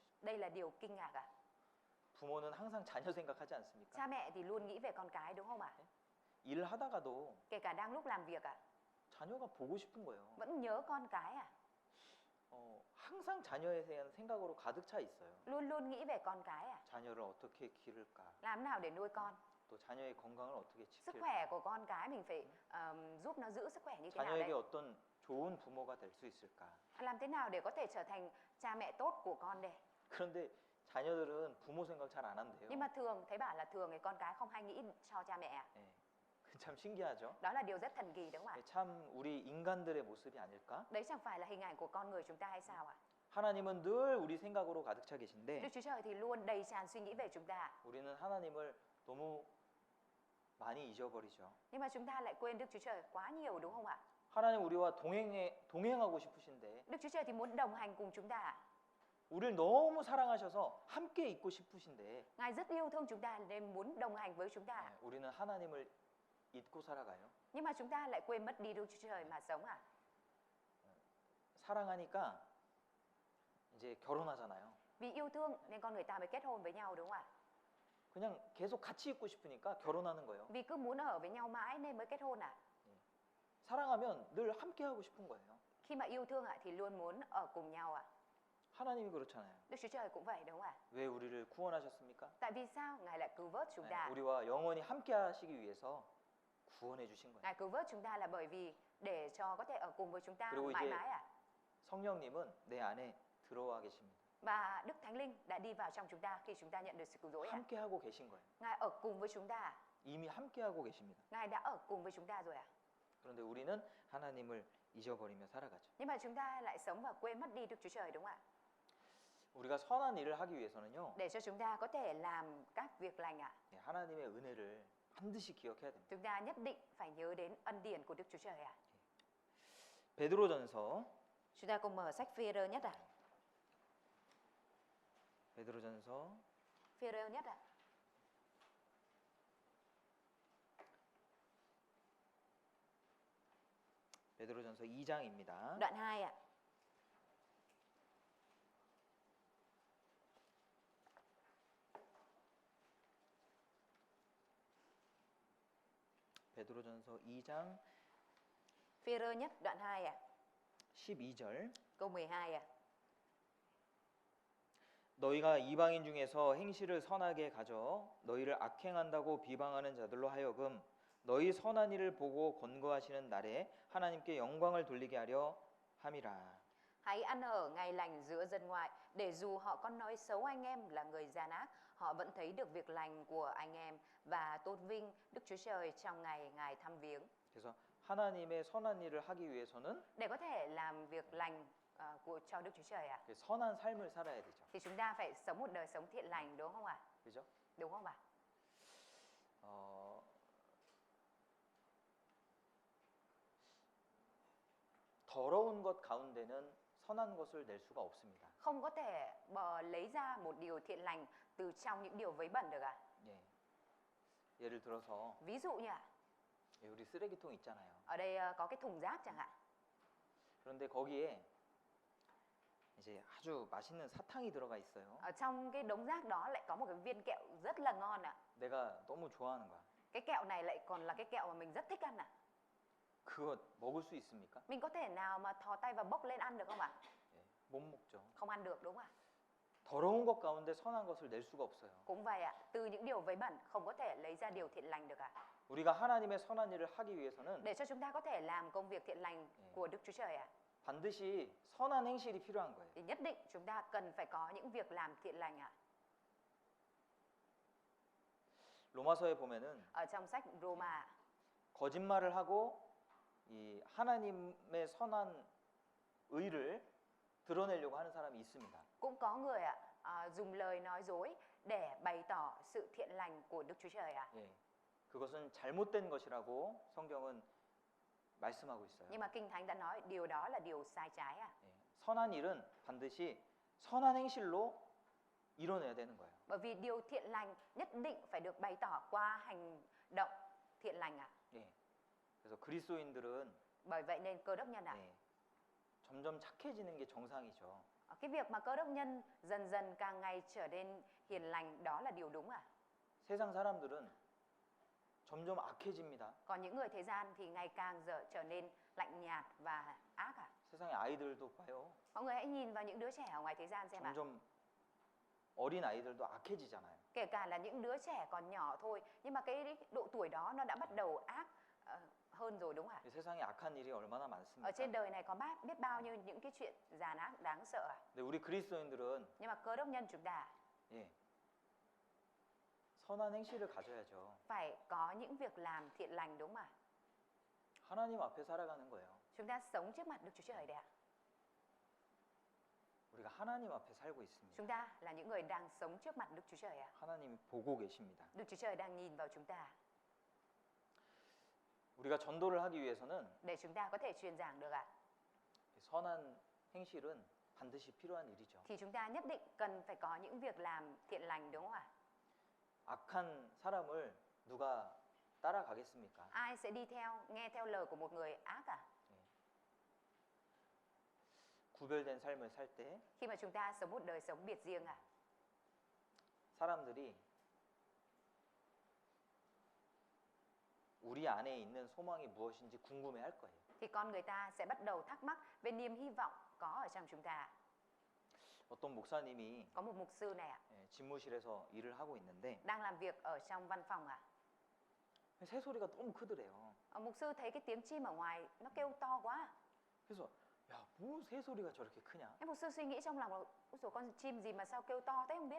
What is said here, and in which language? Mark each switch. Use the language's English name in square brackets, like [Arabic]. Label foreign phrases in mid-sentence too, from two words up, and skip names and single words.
[Vietnamese] Đây là điều kinh ngạc ạ. [Korean] 부모는 항상 자녀 생각하지 않습니까? [Vietnamese] Cha mẹ thì luôn nghĩ về con cái đúng không ạ? [Korean] 일하다가도 [Vietnamese] Kể cả đang lúc làm việc ạ, [Korean] 자녀가 보고 싶은 거예요. [Vietnamese] vẫn nhớ con cái ạ. [Korean] 항상 자녀에 대한 생각으로 가득 차 있어요. [Vietnamese] Luôn luôn nghĩ về con cái ạ. [Korean] 자녀를 어떻게 기를까? [Vietnamese] Làm nào để nuôi con? [Korean] 또 자녀의 건강을 어떻게 [Vietnamese] Sức khỏe [Korean] 지킬까? [Vietnamese] của con cái mình phải giúp nó giữ sức khỏe như thế nào [Korean] 자녀에게 [Vietnamese] đây? [Korean] 어떤 좋은 부모가 될 수 있을까? [Vietnamese] Làm thế nào để có thể trở thành cha mẹ tốt của con đây? [Korean] 그런데 자녀들은 부모 생각 잘 안 한대요. [Vietnamese] Nhưng mà thường thấy bảo là thường thì con cái không hay nghĩ cho cha mẹ ạ. [Korean] 예, 참 신기하죠? [Vietnamese] Đó là điều rất thần kỳ đúng không ạ? [Korean] 예, 참 우리 인간들의 모습이 아닐까? [Vietnamese] Đấy chẳng phải là hình ảnh của con người chúng ta hay sao ạ? [Korean] 하나님은 늘 우리 생각으로 가득 차 계신데 [Vietnamese] Đức Chúa Trời thì luôn đầy tràn suy nghĩ về chúng ta. [Korean] 우리는 하나님을 너무 많이 잊어버리죠. [Vietnamese] Nhưng mà chúng ta lại quên Đức Chúa Trời quá nhiều đúng không ạ? [Korean] 하나님 우리와 동행하고 싶으신데 [Vietnamese] Đức Chúa Trời thì muốn đồng hành cùng chúng ta ạ. [Korean] 우리를 너무 사랑하셔서 함께 있고 싶으신데 [Vietnamese] Ngài rất yêu thương chúng ta nên muốn đồng hành với chúng ta ạ. [Korean] 우리는 하나님을 잊고 살아가요. [Vietnamese] Nhưng mà chúng ta lại quên mất đi Đức Chúa Trời mà sống ạ. [Korean] 사랑하니까 이제 결혼하잖아요. [Vietnamese] Vì yêu thương nên con người ta mới kết hôn với nhau đúng không ạ? [Korean] 그냥 계속 같이 있고 싶으니까 결혼하는 거예요. [Vietnamese] Vì cứ muốn ở với nhau mãi nên mới kết hôn ạ. [Korean] 사랑하면 늘 함께 하고 싶은 거예요. [Vietnamese] Khi mà yêu thương ạ thì luôn muốn ở cùng nhau ạ. [Korean] 하나님이 그렇잖아요. [Vietnamese] Đức Chúa Trời cũng vậy đúng không ạ? [Korean] 왜 우리를 구원하셨습니까? [Vietnamese] Tại vì sao Ngài lại cứu vớt chúng ta? [Korean] 우리와 영원히 함께 하시기 위해서 구원해 주신 거예요. [Vietnamese] Ngài cứu vớt chúng ta là bởi vì để cho có thể ở cùng với chúng ta [Korean] 그리고 [Vietnamese] mãi [Korean] 이제 [Vietnamese] mãi ạ. [Korean] 성령님은 내 안에 들어와 계십니다. [Vietnamese] Và Đức Thánh Linh đã đi vào trong chúng ta khi chúng ta nhận được sự cứu rỗi ạ. [Korean] 함께 하고 계신 거예요. [Vietnamese] Ngài ở cùng với chúng ta. [Korean] 이미 함께 하고 계십니다. [Vietnamese] Ngài đã ở cùng với chúng ta rồi ạ. [Korean] 그런데 우리는 하나님을 잊어버리며 살아가죠. [Vietnamese] Nhưng mà chúng ta lại sống và quên mất đi Đức Chúa Trời đúng không ạ? [Korean] 우리가 선한 일을 하기 위해서는요. [Vietnamese] Để cho chúng ta có thể làm các việc lành ạ. [Korean] 하나님의 은혜를 반드시 기억해야 됩니다. [Vietnamese] Chúng ta nhất định phải nhớ đến ân điển của Đức Chúa Trời ạ. [Korean] 베드로전서 [Vietnamese] Chúng ta cùng mở sách Phi-e-rơ nhất ạ. [Korean] 베드로전서 [Vietnamese] Phi-e-rơ nhất ạ. [Korean] 베드로전서 2장입니다. [Vietnamese] Đoạn 2 ạ. [Korean] 베드로전서 2장 [Vietnamese] Phi-e-rơ nhất đoạn 2 ạ. [Korean] 12절 [Vietnamese] Câu 12 ạ. [Korean] 너희가 이방인 중에서 행실을 선하게 가져 너희를 악행한다고 비방하는 자들로 하여금 너희 선한 일을 보고 권고하시는 날에 하나님께 영광을 돌리게 하려 함이라. [Vietnamese] Hãy ăn ở ngày lành giữa dân ngoại, để dù họ có nói xấu anh em là người gian ác, họ vẫn thấy được việc lành của anh em và tôn vinh Đức Chúa Trời trong ngày Ngài thăm viếng. [Korean] 그래서 하나님의 선한 일을 하기 위해서는 [Vietnamese] Để có thể làm việc lành cho Đức Chúa Trời ạ, [Korean] 그 선한 삶을 살아야 되죠. [Vietnamese] thì chúng ta phải sống một đời sống thiện lành, đúng không ạ? [Korean] 그죠? [Vietnamese] Đúng không ạ? [Korean] 어, 더러운 것 가운데는 선한 것을 낼 수가 없습니다. [Vietnamese] Không có thể lấy ra một điều thiện lành từ trong những điều vấy bẩn được ạ. [Korean] 예. 예를 들어서 [Vietnamese] Ví dụ như ạ, [Korean] 예, 우리 쓰레기통 있잖아요. [Vietnamese] ở đây có cái thùng rác chẳng hạn. [Korean] 그런데 거기에 이제 아주 맛있는 사탕이 들어가 있어요. [Vietnamese] Ở trong cái đống rác đó lại có một cái viên kẹo rất là ngon ạ. [Korean] 내가 너무 좋아하는 거야. [Vietnamese] Cái kẹo này lại còn là cái kẹo mà mình rất thích ăn ạ. [Korean] 그거 먹을 수 있습니까? [Vietnamese] Mình có thể nào mà thò tay và bốc lên ăn được không ạ? [Korean] 예, 못 먹죠. [Vietnamese] Không ăn được, đúng không ạ? [Korean] 더러운 것 가운데 선한 것을 낼 수가 없어요. [Vietnamese] Cũng vậy ạ, từ những điều vấy bẩn không có thể lấy ra điều thiện lành được ạ. [Korean] 우리가 하나님의 선한 일을 하기 위해서는 [Vietnamese] Để cho chúng ta có thể làm công việc thiện lành của Đức Chúa Trời ạ, [Korean] 반드시 선한 행실이 필요한 거예요. [Vietnamese] thì nhất định chúng ta cần phải có những việc làm thiện lành ạ. [Korean] 로마서에 보면은 [Vietnamese] Ở trong sách Roma, [Korean] 거짓말을 하고 이 하나님의 선한 의를 드러내려고 하는 사람이 있습니다. [Vietnamese] cũng có người ạ dùng lời nói dối để bày tỏ sự thiện lành của Đức Chúa Trời ạ. [Korean] 예, 그것은 잘못된 것이라고 성경은 말씀하고 있어요. [Vietnamese] Nhưng mà Kinh Thánh đã nói điều đó là điều sai trái ạ. [Korean] 예, 선한 일은 반드시 선한 행실로 이뤄내야 되는 거예요. [Vietnamese] Bởi vì điều thiện lành nhất định phải được bày tỏ qua hành động thiện lành ạ. [Korean] 예, 그래서 그리스도인들은 [Vietnamese] Bởi vậy nên Cơ đốc nhân ạ, [Korean] 예, 점점 착해지는 게 정상이죠. [Vietnamese] cái việc mà Cơ đốc nhân dần dần càng ngày trở nên hiền lành đó là điều đúng ạ. [Korean] 세상 사람들은 점점 악해집니다. [Vietnamese] Còn những người thế gian thì ngày càng trở nên lạnh nhạt và ác ạ. [Korean] 세상의 아이들도 봐요. [Vietnamese] Mọi người hãy nhìn vào những đứa trẻ ở ngoài thế gian xem ạ. [Korean] 점점 어린 아이들도 악해지잖아요. [Vietnamese] Kể cả là những đứa trẻ còn nhỏ thôi, nhưng mà cái độ tuổi đó nó đã bắt đầu ác hơn rồi, đúng không ạ? [Korean] 이 세상에 악한 일이 얼마나 [Vietnamese] Ở [Korean] 많습니까? [Vietnamese] trên đời này có biết bao nhiêu những cái chuyện giàn ác đáng sợ ạ. [Korean] 근데 우리 그리스도인들은 [Vietnamese] Nhưng mà Cơ đốc nhân chúng ta [Korean] 예, 선한 행실을 가져야죠. [Vietnamese] phải có những việc làm thiện lành, đúng không ạ? [Korean] 하나님 앞에 살아가는 거예요. [Vietnamese] Chúng ta sống trước mặt Đức Chúa Trời đấy ạ. [Korean] 우리가 하나님 앞에 살고 있습니다. [Vietnamese] Chúng ta là những người đang sống trước mặt Đức Chúa Trời ạ. [Korean] 하나님이 보고 계십니다. [Vietnamese] Đức Chúa Trời đang nhìn vào chúng ta. [Korean] 우리가 전도를 하기 위해서는 [Vietnamese] Để chúng ta có thể truyền giảng được ạ, [Korean] 선한 행실은 반드시 필요한 일이죠. [Vietnamese] thì chúng ta nhất định cần phải có những việc làm thiện lành, đúng không ạ? [Korean] 악한 사람을 누가 따라가겠습니까? [Vietnamese] Ai sẽ đi nghe theo lời của một người ác à? [Korean] 구별된 삶을 살 때 [Vietnamese] Khi mà chúng ta sống một đời sống biệt riêng à? [Korean] 사람들이 우리 안에 있는 소망이 무엇인지 궁금해할 거예요. [Vietnamese] Thì con người ta sẽ bắt đầu thắc mắc về niềm hy vọng có ở trong chúng ta. [Korean] 어떤 목사님이 [Vietnamese] Có một mục sư này ạ, [Korean] 집무실에서 일을 하고 있는데 [Vietnamese] đang làm việc ở trong văn phòng ạ. [Korean] 새소리가 너무 크더래요. [Vietnamese] Mục sư thấy cái tiếng chim ở ngoài nó kêu to quá. [Korean] 그래서 야, 뭐 새소리가 저렇게 크냐? [Vietnamese] Thế mục sư suy nghĩ trong lòng là ôi dồi, con chim gì mà sao kêu to thế không biết.